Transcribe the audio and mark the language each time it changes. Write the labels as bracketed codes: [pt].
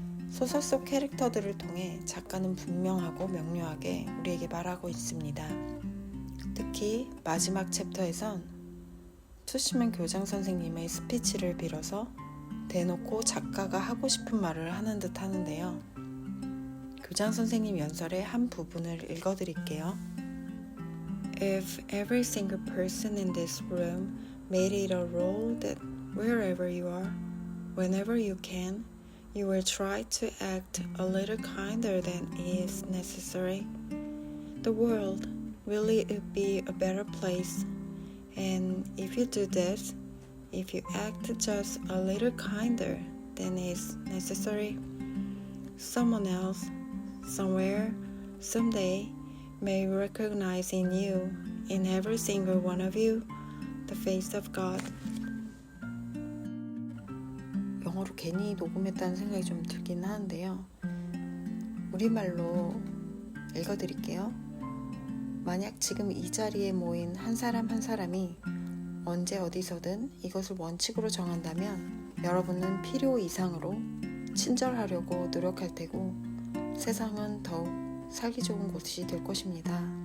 [ko] 소설 속 캐릭터들을 통해 작가는 분명하고 명료하게 우리에게 말하고 있습니다. 특히 마지막 챕터에선 투시맨 교장 선생님의 스피치를 빌어서 대놓고 작가가 하고 싶은 말을 하는 듯 하는데요. 교장 선생님 연설의 한 부분을 읽어드릴게요. [en] If every single person in this room made it a rule that wherever you are, whenever you can, you will try to act a little kinder than is necessary, the world really would be a better place. And if you do this, if you act just a little kinder than is necessary, someone else, somewhere, someday, may recognize in you, in every single one of you, the face of God. [ko] 영어로 괜히 녹음했다는 생각이 좀 들긴 하는데요. 우리말로 읽어드릴게요. 만약 지금 이 자리에 모인 한 사람 한 사람이 언제 어디서든 이것을 원칙으로 정한다면 여러분은 필요 이상으로 친절하려고 노력할 테고 세상은 더욱 살기 좋은 곳이 될 것입니다.